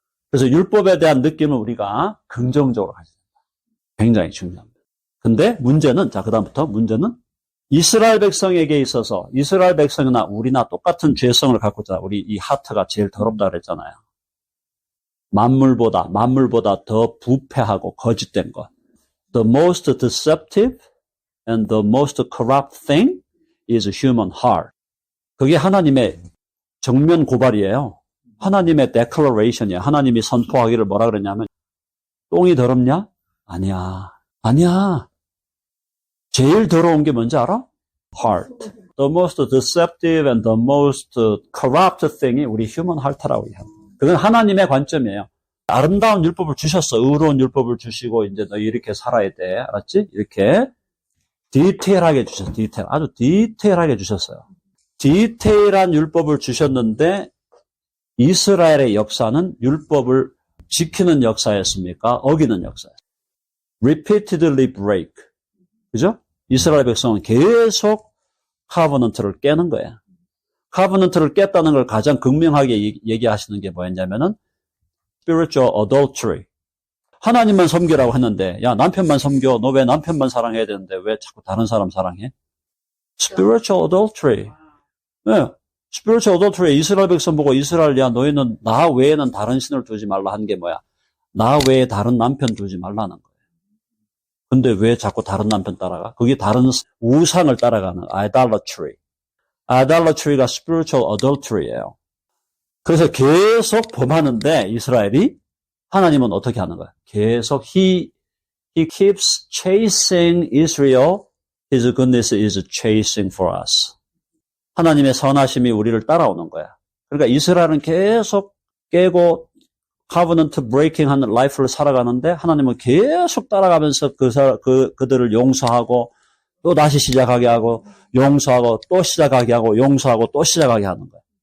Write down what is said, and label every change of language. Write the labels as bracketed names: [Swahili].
[Korean] 그래서 율법에 대한 느낌을 우리가 긍정적으로 가져야 된다. 굉장히 중요합니다. 근데 문제는, 자, 그다음부터 문제는 이스라엘 백성에게 있어서 이스라엘 백성이나 우리나 똑같은 죄성을 갖고 있잖아. 우리 이 하트가 제일 더럽다 그랬잖아요. 만물보다 더 부패하고 거짓된 것. [English] The most deceptive and the most corrupt thing is human heart. [Korean] 그게 하나님의 정면 고발이에요. 하나님의 declaration이에요. 하나님이 선포하기를 뭐라 그랬냐면 똥이 더럽냐? 아니야. 제일 더러운 게 뭔지 알아? [English] Heart. The most deceptive and the most corrupt thing이 [Korean] 우리 [English] human heart라고 [Korean] 얘기합니다. 그건 하나님의 관점이에요. 아름다운 율법을 주셨어. 의로운 율법을 주시고 이제 너 이렇게 살아야 돼. 알았지? 이렇게 디테일하게 주셨어요. 아주 디테일하게 주셨어요. 디테일한 율법을 주셨는데 이스라엘의 역사는 율법을 지키는 역사였습니까? 어기는 역사였어요. [English] Repeatedly break. [Korean] 그죠? 이스라엘 백성은 계속 카버넌트를 깨는 거예요. 카버넌트를 깼다는 걸 가장 극명하게 얘기하시는 게 뭐였냐면은 [English] spiritual adultery. [Korean] 하나님만 섬기라고 했는데 야 남편만 섬겨. 너 왜 남편만 사랑해야 되는데 왜 자꾸 다른 사람 사랑해? [English] spiritual adultery. 네. spiritual adultery. [Korean] 이스라엘 백성 보고 이스라엘 야 너희는 나 외에는 다른 신을 두지 말라 한 게 뭐야? 나 외에 다른 남편 두지 말라는 거예요. 근데 왜 자꾸 다른 남편 따라가? 그게 다른 우상을 따라가는 idolatry. idolatry가 spiritual adultery예요. 그래서 계속 범하는데 이스라엘이 하나님은 어떻게 하는 거야? 계속 [English] he keeps chasing Israel. His goodness is chasing for us. [Korean] 하나님의 선하심이 우리를 따라오는 거야. 그러니까 이스라엘은 계속 깨고 covenant breaking 하는 라이프를 살아가는데 하나님은 계속 따라가면서 그들을 용서하고 또 다시 시작하게 하고 용서하고 또 시작하게 하고 용서하고 또 시작하게 하는 거야.